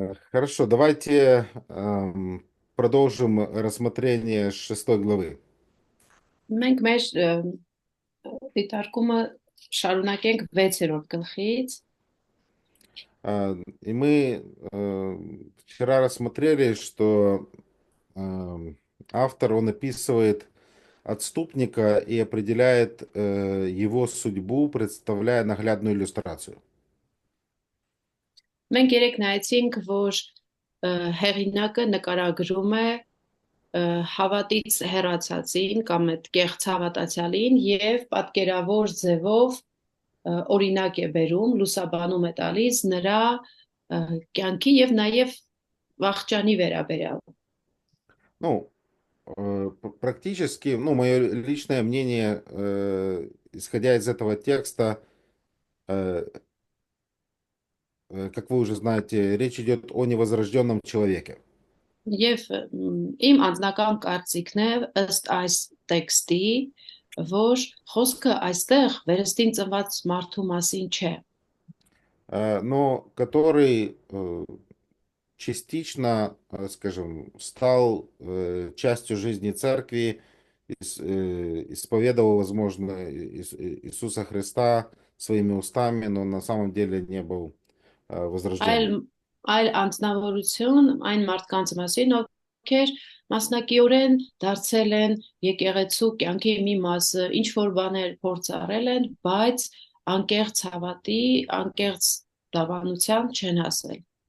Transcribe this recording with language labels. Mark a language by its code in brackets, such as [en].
[ru] Хорошо, давайте продолжим рассмотрение 6 главы. [hy] Մենք մեր դիտարկումը շարունակենք 6-րդ գլխից [ru] И мы вчера рассмотрели, что автор, он описывает отступника и определяет его судьбу, представляя наглядную иллюстрацию. [hy] մենք երեք նայեցինք, որ հեղինակը նկարագրում է հավատից հեռացածին կամ այդ կեղծ հավատացյալին եւ պատկերավոր ձևով օրինակ է բերում, լուսաբանում է տալիս նրա կյանքի եւ նաեւ վախճանի վերաբերյալ։ [ru] Ну, практически, ну, мое личное мнение, исходя из этого текста, как вы уже знаете, речь идет о невозрожденном человеке. [hy] Եվ իմ անձնական կարծիքն է ըստ այս տեքստի, որ խոսքը այստեղ վերստին ծնված մարդու մասին չէ, [ru] Но который частично, скажем, стал частью жизни церкви, исповедовал, возможно, Иисуса Христа своими устами, но на самом деле не был [hy] այլ [ru] возрожденным. [hy] այլ անձնավորություն այն մարդկանց մասին, ովքեր մասնակիորեն դարձել են եկեղեցու կյանքի մի մասը, ինչ որ բաներ փորձառել են, բայց անկեղծ հավատի, անկեղծ դավանության չեն հասել։